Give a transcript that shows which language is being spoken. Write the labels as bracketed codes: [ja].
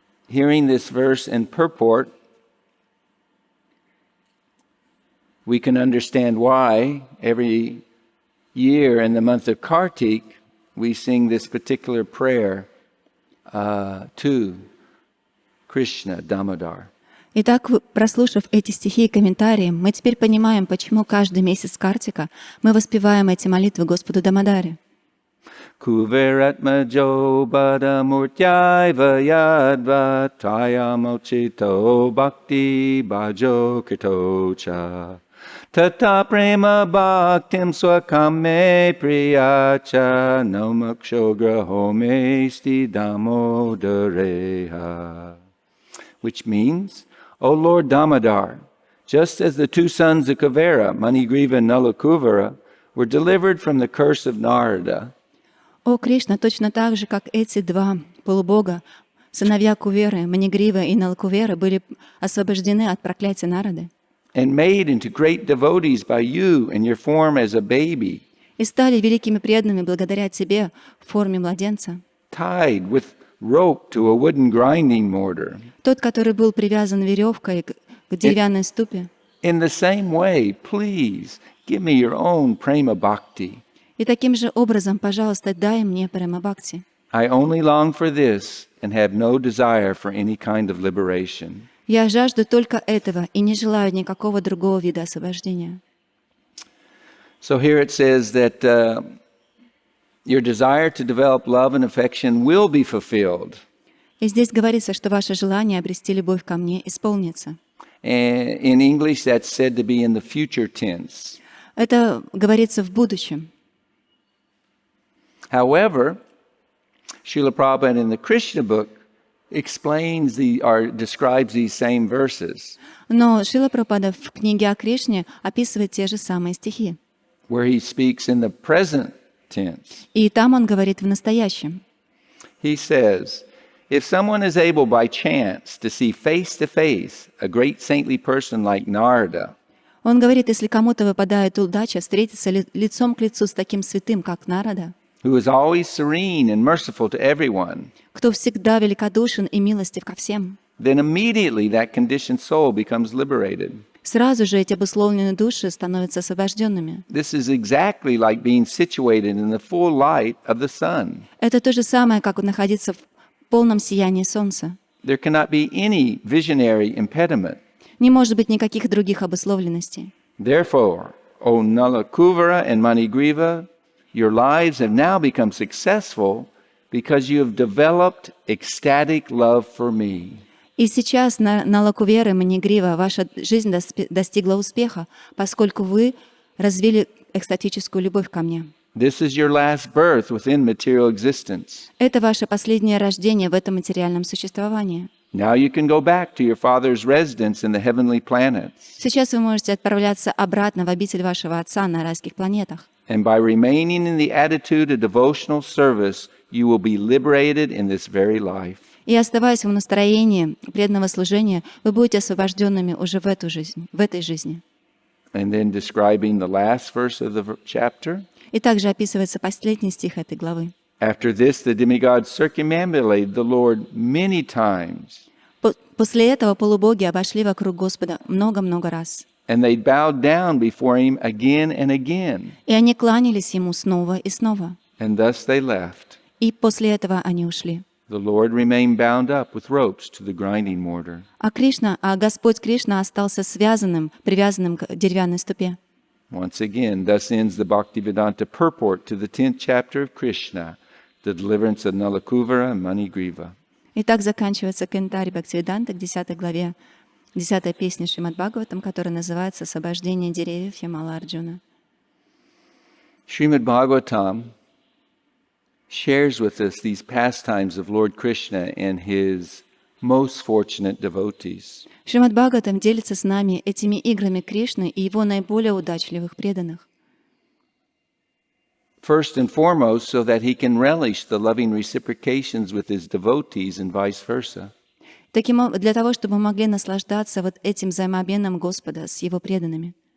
[en] hearing this verse and purport, we can understand why every year in the month of Kartik we sing this particular prayer to Krishna Damodar. [ru] Итак, прослушав эти стихи и комментарии, мы теперь понимаем, почему каждый месяц Картика мы воспеваем эти молитвы Господу Дамодаре. [sa] Kuveratmajo badamurtyaiva yadva tayamochito bhakti bhajo kritocha tata prema bhaktim swakame priyacha nomaksho grahomesti damodareha. [en] Which means, O Lord Damodar, just as the two sons of Kuvera, Manigriva and Nalakuvara, were delivered from the curse of Narada, [ru] О Кришна, точно так же, как эти два полубога, сыновья Куверы, Манигрива и Налакувера, были освобождены от проклятия Нарады [en] and made into great devotees by you in your form as a baby, [ru] и стали великими преданными благодаря Тебе в форме младенца. [en] tied with rope to a wooden grinding mortar. [ru] Тот, который был привязан веревкой к деревянной ступе. [en] In the same way, please give me your own prema bhakti. [ru] И таким же образом, пожалуйста, дай мне према бхакти. [en] I only long for this and have no desire for any kind of liberation. [ru] Я жажду только этого и не желаю никакого другого вида освобождения. [en] So here it says that your desire to develop love and affection will be fulfilled. [ru] И здесь говорится, что ваше желание обрести любовь ко мне исполнится. [en] And in English, that's said to be in the future tense. [ru] Это говорится в будущем. [en] However, Srila Prabhupada in the Krishna book explains or describes these same verses, [ru] Но Шрила Прабхупада в книге о Кришне описывает те же самые стихи. [en] where he speaks in the present tense. [ru] И там он говорит в настоящем. [en] He says, if someone is able by chance to see face to face a great saintly person like Narada, [ru] Он говорит, если кому-то выпадает удача встретиться лицом к лицу с таким святым, как Нарада, [en] who is always serene and merciful to everyone, [ru] кто всегда великодушен и милостив ко всем, [en] then immediately that conditioned soul becomes liberated. [ru] сразу же эти обусловленные души становятся освобожденными. [en] This is exactly like being situated in the full light of the sun. [ru] Это то же самое, как находиться в полном сиянии солнца. [en] There cannot be any visionary impediment. [ru] Не может быть никаких других обусловленностей. [en] Therefore, O Nalakuvara and Manigriva, your lives have now become successful because you have developed ecstatic love for me. [ru] И сейчас на Налакувера и Манигрива ваша жизнь достигла успеха, поскольку вы развили экстатическую любовь ко мне. [en] This is your last birth within material existence. [ru] Это ваше последнее рождение в этом материальном существовании. [en] Now you can go back to your father's residence in the heavenly planets. [ru] Сейчас вы можете отправляться обратно в обитель вашего Отца на райских планетах. [en] And by remaining in the attitude of devotional service, you will be liberated in this very life. [ru] И оставаясь в настроении преданного служения, вы будете освобожденными уже в этой жизни. [en] And then describing the last verse of the chapter. [ru] И также описывается последний стих этой главы. [en] After this, the demigods circumambulated the Lord many times. [ru] После этого полубоги обошли вокруг Господа много-много раз. [en] And they bowed down before him again and again. [ru] И они кланялись ему снова и снова. [en] And thus they left. [ru] И после этого они ушли. [en] The Lord remained bound up with ropes to the grinding mortar. [ru] А Господь Кришна остался связанным, привязанным к деревянной ступе. [en] Once again, thus ends the Bhaktivedanta purport to the 10th chapter of Krishna, the deliverance of Nalakuvara and Manigriva. [ru] И так заканчивается комментарий Бхактивиданта к 10 главе, 10 песни Шримад Бхагаватам, которая называется «Освобождение деревьев Ямала Арджуна». [en] Shrimad Bhagavatam shares with us these pastimes of Lord Krishna and his most fortunate devotees. [ru] Шримад Бхагаватам делится с нами этими играми Кришны и его наиболее удачливых преданных. [en] First and foremost, so that he can relish the loving reciprocations with his devotees and vice versa. [ru] Для того, чтобы мы могли наслаждаться вот этим взаимообменом Господа с его преданными.